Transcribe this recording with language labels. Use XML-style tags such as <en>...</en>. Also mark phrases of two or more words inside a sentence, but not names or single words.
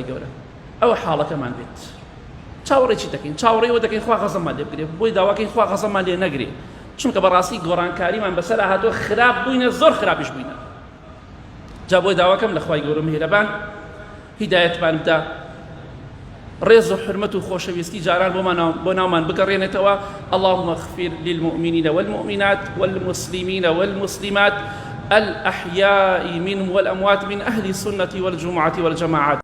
<ckb>گەورە ئەوە حاڵەکەمان بێت چاوەڕێی چی دەکەین چاوەڕێیەوە دەکەین خوا غەزەمان لێ بگرێت بۆی داواکەین خوا غەزەمان لێ نەگرێ چونکە بەڕاستی گۆڕانکاریمان بەسەر هاتووە خراپ بووینە زۆر خراپیش بووینە جا بۆی داواکەم لە خوای گەورە میهرەبان هیدایەتمان بدا ڕێز و حرمەت و خۆشەویستی جاران بۆ ناومان بگەڕێنێتەوە</ckb> <ar>اللهم اغفر للمؤمنين والمؤمنات والمسلمين والمسلمات الأحياء منهم والأموات من أهل السنة والجمعة والجماعات</ar>